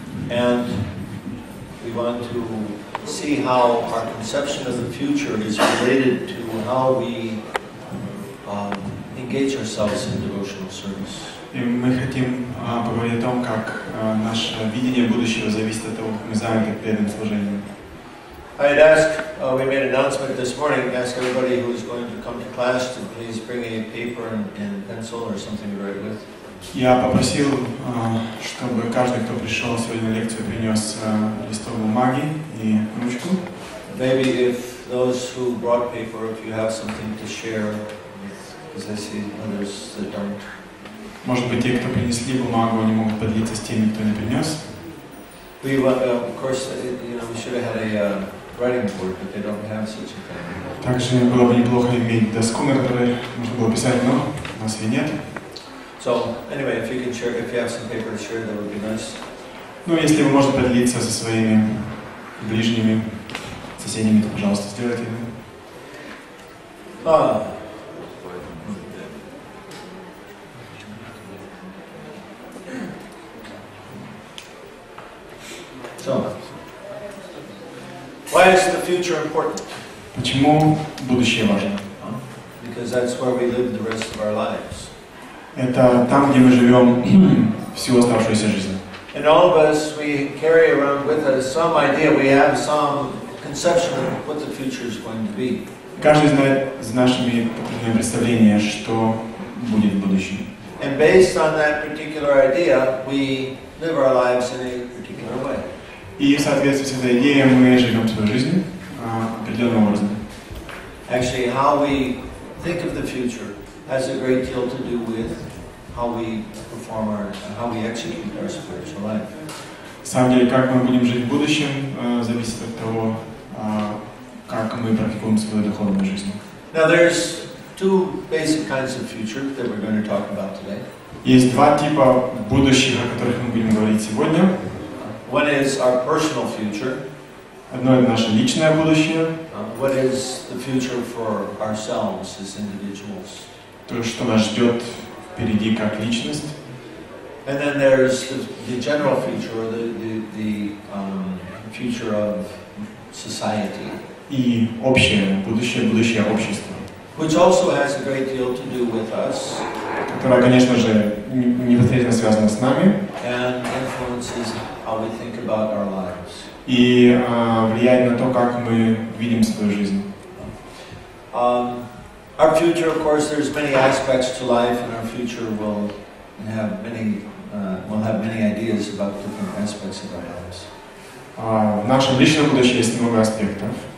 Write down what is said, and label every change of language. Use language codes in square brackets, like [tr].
[en] And we want to see how our conception of the future is related to how we engage ourselves in devotional service. [ru] И мы хотим поговорить о том, как наше видение будущего зависит от того, как мы заняты преданным служением. [en] I had asked, we made an announcement this morning, asked everybody who is going to come to class to please bring a paper and pencil or something to write with. [ru] Я попросил, чтобы каждый, кто пришел сегодня на лекцию, принес листок бумаги и ручку. [en] Maybe if those who brought paper, if you have something to share, because I see others that don't. [ru] Может быть, те, кто принесли бумагу, они могут поделиться с теми, кто не принес. [en] We, of course, we should have had a writing board, but they don't have such a thing. [ru] Также было бы неплохо иметь доску, на которой можно было писать, но у нас ее нет. [en] So, anyway, if you can share, if you have some paper to share, that would be nice. [ru] Ну, если вы можете поделиться со своими ближними, соседями, то, пожалуйста, сделайте это. [en] So, why is the future important? [ru] Почему будущее важно? [en] Because that's where we live the rest of our lives. [ru] Это там, где мы живем всю оставшуюся жизнь. [en] And all of us, we carry around with us some idea, we have some conception of what the future is going to be. [ru] Каждый знает с нашими представления, что будет в будущем. [en] And based on that particular idea, we live our lives in a particular way. [ru] И в соответствии с этой идеей мы живем свою жизнь определенным образом. [en] Actually, how we think of the future has a great deal to do with how we perform how we execute our spiritual life. [ru] На самом деле, как мы будем жить в будущем, зависит от того, как мы практикуем свою духовную жизнь. [en] Now, there's two basic kinds of future that we're going to talk about today. [ru] Есть два типа будущих, о которых мы будем говорить сегодня. [en] One is our personal future. [ru] Одно это наше личное будущее. [en] What is the future for ourselves as individuals? [ru] То, что нас ждет впереди как личность. [en] And then there's the general future, or the future of society. [ru] И общее будущее, будущее общества. [en] Which also has a great deal to do with us. [ru] Которое, конечно же, непосредственно связано с нами. [en] And influences how we think about our lives. [ru] И влияет на то, как мы видим свою жизнь. [en] Our future, of course, there's many aspects to life, and our future will have many ideas about different aspects of our lives. [ru] В нашем личном будущем есть много аспектов.